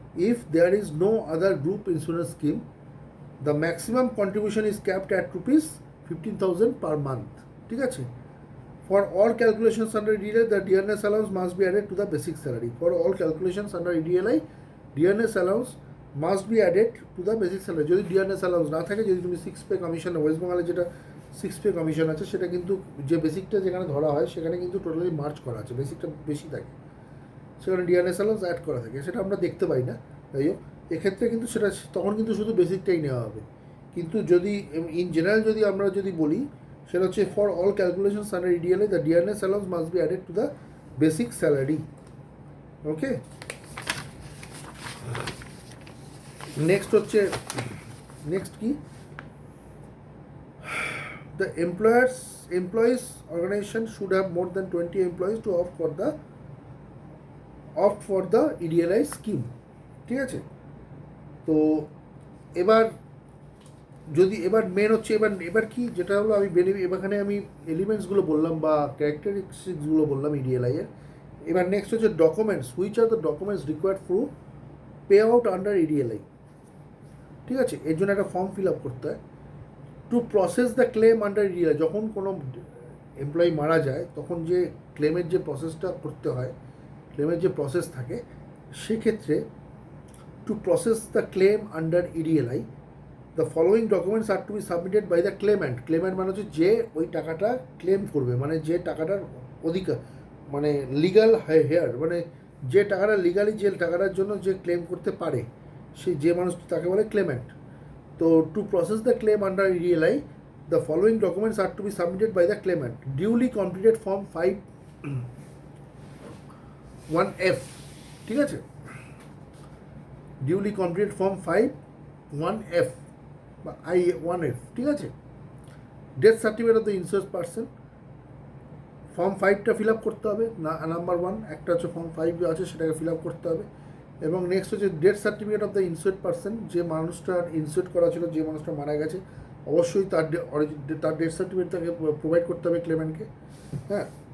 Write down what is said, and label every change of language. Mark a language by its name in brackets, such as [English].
[English] If there is no other group insurance scheme, the maximum contribution is capped at rupees 15,000 per month, [Bangla] ঠিক আছে? [English] For all calculations under EDLI, the dearness allowance must be added to the basic salary. For all calculations under EDLI, dearness allowance must be added to the basic salary. [Bangla] যদি dearness allowance না থাকে, যদি তুমি 6 pay commission, West বেঙ্গলে যেটা 6 pay commission আছে, সেটা কিন্তু যে বেসিকটা যেখানে ধরা হয় সেখানে কিন্তু টোটালি মার্চ করা আছে, বেসিকটা বেশি থাকে, সেখানে ডিআরএস অ্যালাউন্স অ্যাড করা থাকে, সেটা আমরা দেখতে পাই না। যাই হোক, এক্ষেত্রে কিন্তু সেটা তখন কিন্তু শুধু বেসিকটাই নেওয়া হবে। কিন্তু যদি ইন জেনারেল যদি আমরা যদি বলি, সেটা হচ্ছে [English] For all calculations under EDLI, the DRS allowance must be added to the basic salary. Okay, next কি, the employees organization should have more than 20 employees to opt for the EDLI scheme, [Bangla] ঠিক আছে? তো এবার main হচ্ছে এবার কি যেটা হলো, আমি এখানে আমি এলিমেন্টসগুলো বললাম বা ক্যারেক্টারিস্টিক্সগুলো বললাম EDLI এর। এবার নেক্সট হচ্ছে documents, [English] which are the documents required for pay out under EDLI, [Bangla] ঠিক আছে? এর জন্য একটা ফর্ম ফিল আপ করতে হয়। [English] to process the claim under EDLI, [Bangla] যখন কোনো এমপ্লয়ি মারা যায় তখন যে ক্লেমের যে প্রসেসটা করতে হয়, ক্লেমের যে প্রসেস থাকে, সেক্ষেত্রে [English] To process the claim under EDLI, the following documents are to be submitted by the claimant. [Bangla] Clement মানে হচ্ছে যে ওই টাকাটা ক্লেম করবে, মানে যে টাকাটার অধিকার, মানে লিগাল হেয়ার, মানে যে টাকাটা লিগালি যে টাকাটার জন্য যে ক্লেম করতে পারে, সে যে মানুষ, তাকে বলে ক্লেমেন্ট। [English] তো to process the claim under EDLI, the following documents are to be submitted by the claimant: duly completed form 5(1)(f), [Bangla] ঠিক আছে? [English] duly completed form 5(1)(f বা I1F, [Bangla] ঠিক আছে? [English] death certificate of the insured person, [Bangla] form 5টা fill up করতে হবে, number 1 একটা হচ্ছে ফর্ম 5 আছে, সেটাকে ফিল আপ করতে হবে। এবং নেক্সট হচ্ছে [English] death certificate of the insured person, [Bangla] যে মানুষটা ইনসিওর্ড করা ছিল, যে মানুষটা মারা গেছে, অবশ্যই তার ডেথ সার্টিফিকেট তাকে প্রোভাইড করতে হবে ক্লেমেন্টকে, হ্যাঁ।